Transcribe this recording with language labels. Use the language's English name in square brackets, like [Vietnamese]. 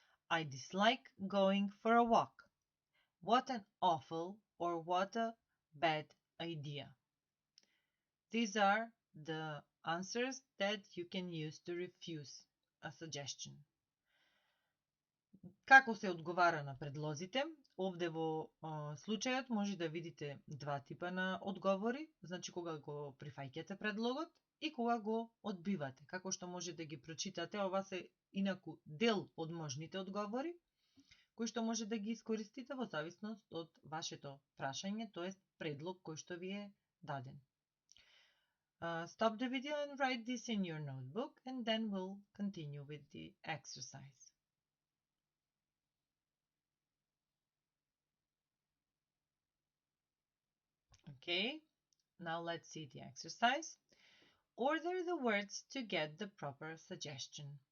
[English] I dislike going for a walk. What an awful or what a bad idea. These are the answers that you can use to refuse a suggestion. [Macedonian] Како се одговара на предлозите? Овде во случајот може да видите два типа на одговори, значи кога го прифаќате предлогот и кога го одбивате. Како што може да ги прочитате, ова се инаку дел од можните одговори, кои што може да ги искористите во зависност од вашето прашање, тоест предлог кој што ви е даден. [English] Stop the video and write this in your notebook, and then we'll continue with the exercise. Okay, now let's see the exercise. Order the words to get the proper suggestion.